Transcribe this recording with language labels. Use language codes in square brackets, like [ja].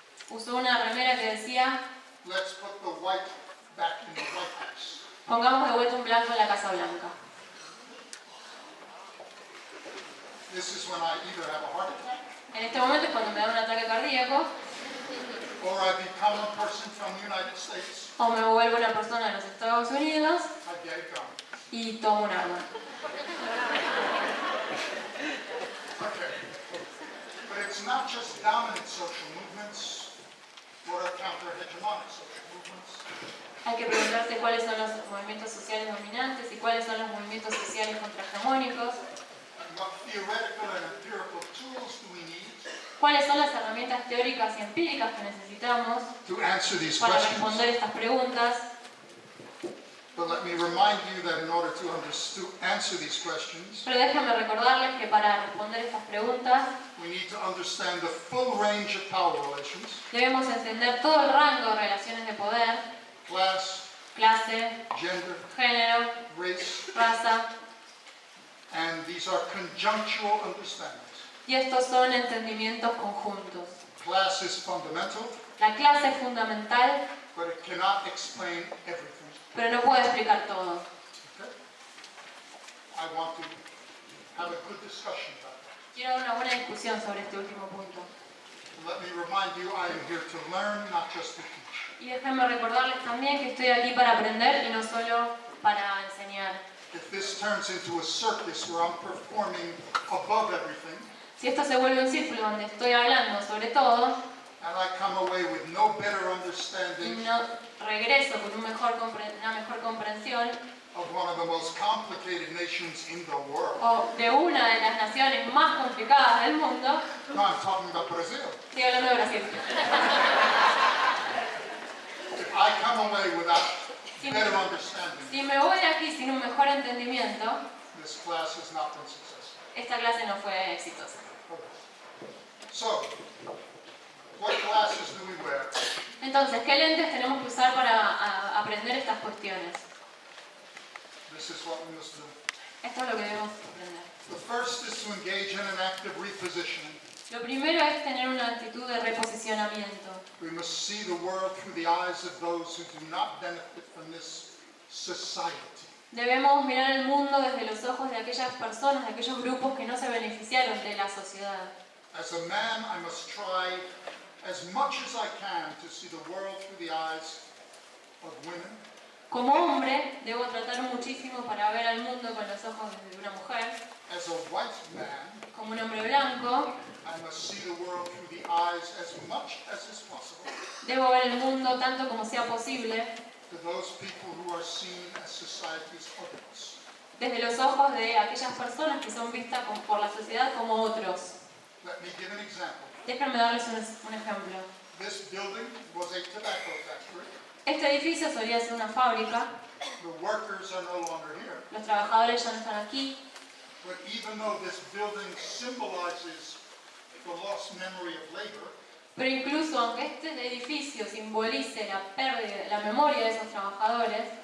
[es] usó una remera que decía: [en] let's put the white back in the White House. [es] pongamos de vuelta un blanco en la Casa Blanca. [en] This is when I either have a heart attack [es] En este momento es cuando me da un ataque cardíaco [en] or I become a person from the United States. [es] o me vuelvo una persona de los Estados Unidos [en] I get it done. [es] y tomo un arma. [en] Okay. But it's not just dominant social movements. What are counter-hegemonic social movements? [es] Hay que preguntarse cuáles son los movimientos sociales dominantes y cuáles son los movimientos sociales contrahegemónicos. [en] And what theoretical and empirical tools do we need [es] ¿Cuáles son las herramientas teóricas y empíricas que necesitamos [en] to answer these [es] para [en] questions? [es] responder estas preguntas? [en] But let me remind you that in order to answer these questions, [es] Pero déjenme recordarles que para responder estas preguntas [en] we need to understand the full range of power relations, [es] debemos entender todo el rango de relaciones de poder, [en] class, [es] clase, [en] gender, [es] género, [en] race, [es] raza, [en] and these are conjunctural understandings. [es] y estos son entendimientos conjuntos. [en] Class is fundamental, [es] La clase es fundamental, [en] but it cannot explain everything. [es] pero no puede explicar todo. [en] Okay? I want to have a good discussion about that. [es] Quiero una buena discusión sobre este último punto. [en] Let me remind you, I am here to learn, not just to teach. [es] Y déjenme recordarles también que estoy aquí para aprender y no solo para enseñar. [en] If this turns into a circus where I'm performing above everything, [es] Si esto se vuelve un círculo donde estoy hablando sobre todo [en] and I come away with no better [es] y [en] understanding [es] no regreso con una mejor comprensión [en] of one of the most complicated nations in the world. [es] o de una de las naciones más complicadas del mundo, [en] No, I'm talking about Brazil. [es] estoy hablando de Brasil. [en] If I come away without [es] Si [en] better understanding, [es] si me voy de aquí sin un mejor entendimiento, [en] this class has not been successful. [es] esta clase no fue exitosa. [en] So, what glasses do we wear? [es] Entonces, ¿qué lentes tenemos que usar para aprender estas cuestiones? [en] This is what we must do. [es] Esto es lo que debemos aprender. [en] The first is to engage in an active repositioning. [es] Lo primero es tener una actitud de reposicionamiento. [en] We must see the world through the eyes of those who do not benefit from this society. [es] Debemos mirar el mundo desde los ojos de aquellas personas, de aquellos grupos que no se beneficiaron de la sociedad. [en] As a man, I must try as much as I can to see the world through the eyes of women, [es] Como hombre, debo tratar muchísimo para ver al mundo con los ojos de una mujer. [en] as a white man, [es] Como un hombre blanco, [en] I must see the world through the eyes as much as is possible [es] debo ver el mundo tanto como sea posible [en] to those people who are seen as society's others. [es] desde los ojos de aquellas personas que son vistas por la sociedad como otros. [en] Let me give an example. [es] Déjenme darles un ejemplo. [en] This building was a tobacco factory. [es] Este edificio solía ser una fábrica, [en] The workers are no longer here. [es] los trabajadores ya no están aquí, [en] But even though this building symbolizes the lost memory of labor, [es] pero incluso aunque este edificio simbolice la pérdida, la memoria de esos trabajadores,